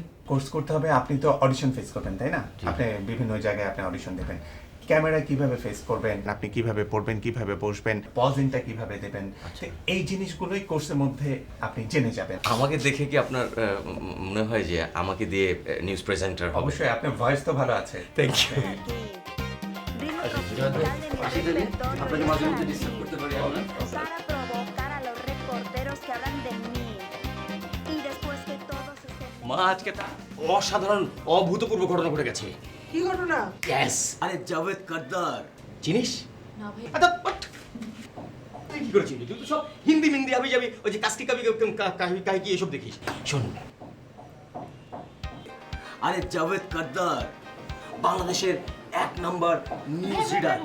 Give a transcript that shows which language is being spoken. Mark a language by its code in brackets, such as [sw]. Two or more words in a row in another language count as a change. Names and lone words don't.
[bn] কোর্স করতে হবে, আপনি তো অডিশন ফেস করবেন, তাই না? আপনি বিভিন্ন জায়গায় আপনি অডিশন দেবেন, ক্যামেরা কিভাবে ফেস করবেন, আপনি কিভাবে পড়বেন, কিভাবে বসবেন, পজিংটা কিভাবে দেবেন, তো এই জিনিসগুলোই কোর্সের মধ্যে আপনি জেনে যাবেন। আমাকে দেখে কি আপনার মনে হয় যে আমাকে দিয়ে [en] news presenter [bn] হবে? অবশ্যই, আপনার ভয়েস তো ভালো আছে। [en] thank you. [bn] আপনাকে মাঝে মধ্যে ডিস্টার্ব করতে পারি আমরা? [es] para provocar a los reporteros que hablan de mí. Y después que todos estén... [bn] মা, আজকে একটা অসাধারণ অভূতপূর্ব ঘটনা ঘটে গেছে। কি ঘটনা? ইয়েস, আরে জাভেদ কাদ্দার চিনিস? না ভাই, আচ্ছা, বাট তুই কি করে চিনবি? তুই তো সব হিন্দি মিন্দি হাবি যাবি, ওই যে কাস্কি কাবি কাহি কি এসব দেখিস। শোন, আরে জাভেদ কাদ্দার বাংলাদেশের 1 নাম্বার [en] news reader.